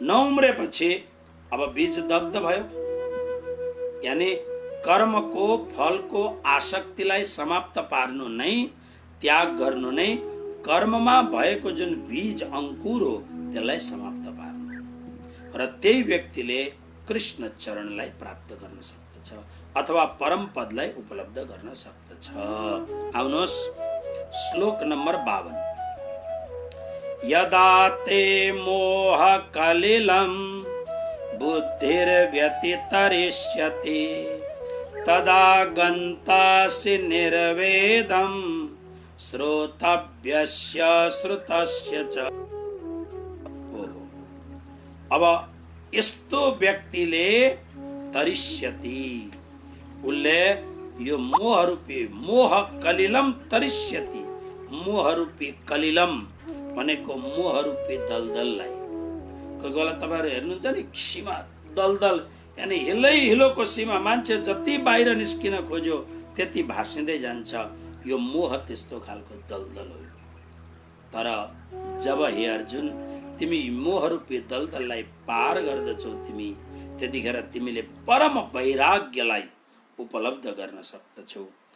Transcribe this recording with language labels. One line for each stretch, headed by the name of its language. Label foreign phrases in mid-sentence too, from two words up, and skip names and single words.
Nepali: नउम्रेपछि अब बीज दग्ध भयो। यानी कर्मको फलको आसक्तिलाई समाप्त पार्नु नै, त्याग गर्नु नै कर्ममा भएको जुन बीज अंकुर हो त्यसलाई समाप्त पार्नु। र त्यही व्यक्तिले कृष्ण चरणलाई प्राप्त गर्न सक्दछ अथवा परम पदलाई उपलब्ध गर्न सक्दछ। आउनुहोस् श्लोक नम्बर 52।
Sanskrit: यदा ते मोह कलिलं बुद्धिर्व्यतितरिष्यति तदा गन्तासि निर्वेदं श्रोतव्यस्य श्रुतस्य च।
Nepali: अब यस्तो व्यक्तिले तरिष्यति, उसले यो मोहरूपी
Sanskrit: मोह कलिलम तरिष्यति।
Nepali: मोहरूपी कलिलम भनेको मोहरूपी दलदललाई। कोही बेला तपाईहरु हेर्नुहुन्छ नि, सीमा दलदल, यानी हिलै हिलोको सीमा, मान्छे जति बाहिर निस्किन खोज्यो त्यति भासिँदै जान्छ। यो मोह त्यस्तो खालको दलदल हो। तर जब हे अर्जुन तिमी मोहरूपी दलदललाई पार गर्दछौ, तिमी त्यतिखेर तिमीले परम वैराग्यलाई उपलब्ध गर्न सक्दछौ।